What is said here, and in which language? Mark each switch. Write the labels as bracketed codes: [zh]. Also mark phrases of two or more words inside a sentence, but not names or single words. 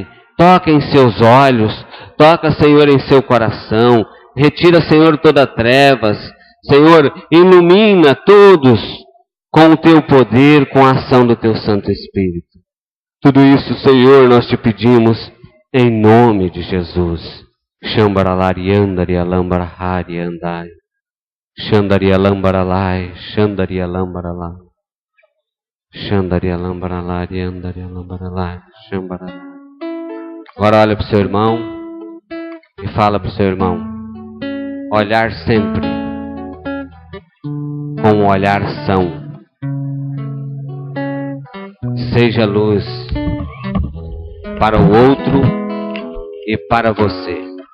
[pt] Toca em seus olhos, toca, Senhor, em seu coração. Retira, Senhor, toda trevas. Senhor, ilumina todos com o teu poder, com a ação do teu Santo Espírito. Tudo isso, Senhor, nós te pedimos em nome de Jesus. Shambaralariandari alambarahari andai. Shandari alambaralai, Shandari alambaralai. Shandari alambaralari andari alambaralai, Shambaralai. Agora olha para o seu irmão e fala para o seu irmão: olhar sempre com um olhar são. Seja luz para o outro e para você.